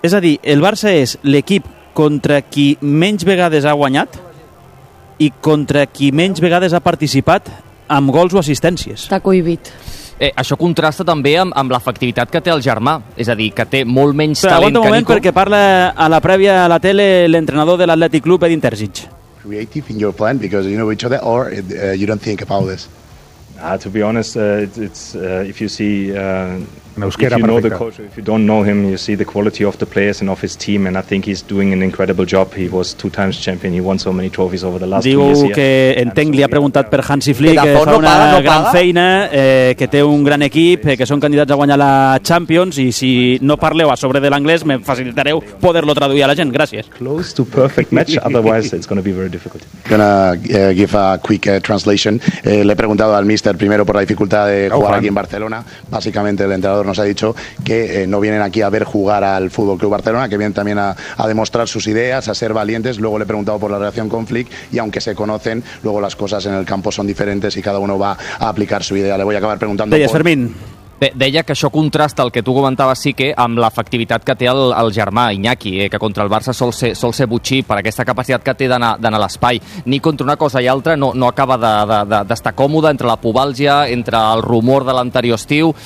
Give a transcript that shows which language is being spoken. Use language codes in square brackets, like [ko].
[ca] És a dir, el Barça és l'equip contra qui menys vegades ha guanyat i contra qui menys vegades ha participat amb gols o assistències. Està cohibit. Això contrasta també amb l'efectivitat que té el germà, és a dir, que té molt menys talent que Nico. Però aguanta un moment, perquè parla a la prèvia a la tele l'entrenador de l'Athletic Club, Edin Terzic. [en] Creative in your plan because you know each other or you don't think about this. To be honest, if you see if you know the coach, if you don't know him, you see the quality of the players and of his team, and I think he's doing an incredible job. He was 2 times champion, he won so many trophies over the last 2 years. [ca] Diu que entenc, li ha preguntat per Hansi Flick, que fa una gran feina, que té un gran equip, que són candidats a guanyar la Champions, i si no parleu a sobre de l'anglès, me facilitareu poder-lo traduir a la gent. Gràcies. [en] Close to perfect match, otherwise it's going to be very difficult. Gonna give a quick translation. [es] Le he preguntado al míster primero por la dificultad de jugar aquí en Barcelona, básicamente el entrenador nos ha dicho que no vienen aquí a ver jugar al Fútbol Club Barcelona, que vienen también a demostrar sus ideas, a ser valientes. Luego le he preguntado por la relación con Flick y aunque se conocen, luego las cosas en el campo son diferentes y cada uno va a aplicar su idea. Le voy a acabar preguntando. [ca] Deia, Fermín. Deia que això contrasta el que tu comentaves, sí, que amb l'efectivitat que té el germà Iñaki, que contra el Barça sol ser butxí per aquesta capacitat que té d'anar a l'espai. Ni contra una cosa i altra no acaba d'estar còmode entre la pubàlgia, entre el rumor de l'anterior estiu.